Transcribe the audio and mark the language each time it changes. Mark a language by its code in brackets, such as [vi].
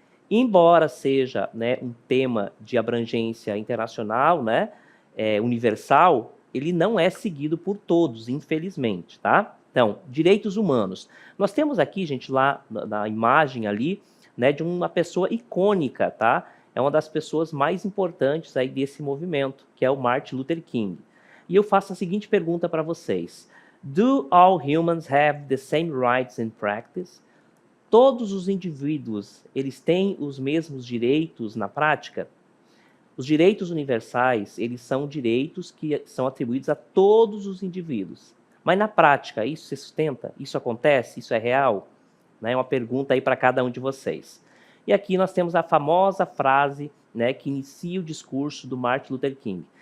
[pt] Embora seja um tema de abrangência internacional, universal, ele não é seguido por todos, infelizmente, tá? Então, direitos humanos. Nós temos aqui, gente, lá na imagem ali, de uma pessoa icônica, tá? É uma das pessoas mais importantes aí desse movimento, que é o Martin Luther King. E eu faço a seguinte pergunta para vocês. [en] Do all humans have the same rights in practice? [pt] Todos os indivíduos, eles têm os mesmos direitos na prática? Os direitos universais, eles são direitos que são atribuídos a todos os indivíduos. Mas na prática, isso se sustenta? Isso acontece? Isso é real? É uma pergunta aí para cada um de vocês. E aqui nós temos a famosa frase que inicia o discurso do Martin Luther King.